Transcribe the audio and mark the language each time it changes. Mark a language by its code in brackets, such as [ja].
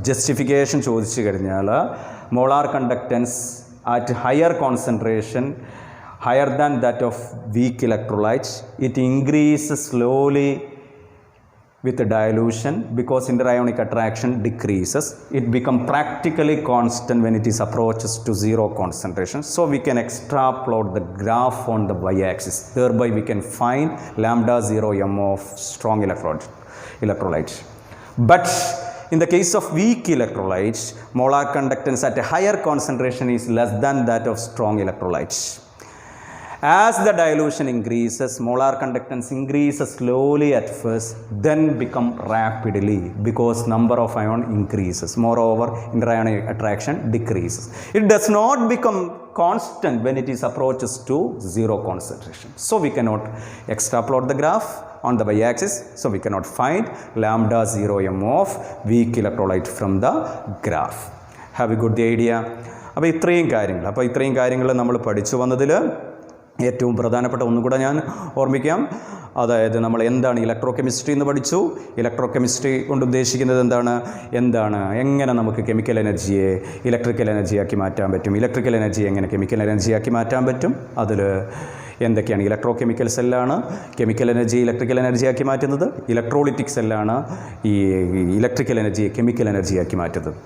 [ml] Justification ചോദിച്ചു കഴിഞ്ഞാൽ [en] Molar conductance at higher concentration higher than that of weak electrolytes, it increases slowly with dilution because interionic attraction decreases. It becomes practically constant when it is approaches to zero concentration. So we can extrapolate the graph on the y-axis. Thereby we can find lambda 0 m of strong electrolyte. But in the case of weak electrolytes, molar conductance at a higher concentration is less than that of strong electrolytes. As the dilution increases, molar conductance increases slowly at first, then become rapidly because number of ion increases. Moreover, interionic attraction decreases. It does not become constant when it is approaches to zero concentration. So we cannot extrapolate the graph on the y-axis. So we cannot find lambda 0 m of weak electrolyte from the graph. Have you got the idea? [ml] അപ്പോൾ ഇത്രയും കാര്യങ്ങൾ നമ്മൾ പഠിച്ചു വന്നതിൽ ഏറ്റവും പ്രധാനപ്പെട്ട ഒന്നുകൂടെ ഞാൻ ഓർമ്മിക്കാം. അതായത് നമ്മൾ എന്താണ് ഇലക്ട്രോ കെമിസ്ട്രി എന്ന് പഠിച്ചു. ഇലക്ട്രോ കെമിസ്ട്രി കൊണ്ട് ഉദ്ദേശിക്കുന്നത് എന്താണ് എങ്ങനെ നമുക്ക് കെമിക്കൽ എനർജിയെ ഇലക്ട്രിക്കൽ എനർജിയാക്കി മാറ്റാൻ പറ്റും, ഇലക്ട്രിക്കൽ എനർജി എങ്ങനെ കെമിക്കൽ എനർജിയാക്കി മാറ്റാൻ പറ്റും, അതിൽ എന്തൊക്കെയാണ് electro chemical സെല്ലാണ് chemical energy electrical എനർജിയാക്കി മാറ്റുന്നത്, ഇലക്ട്രോളിറ്റിക് സെല്ലാണ് ഈ ഇലക്ട്രിക്കൽ എനർജിയെ കെമിക്കൽ എനർജിയാക്കി മാറ്റുന്നത്.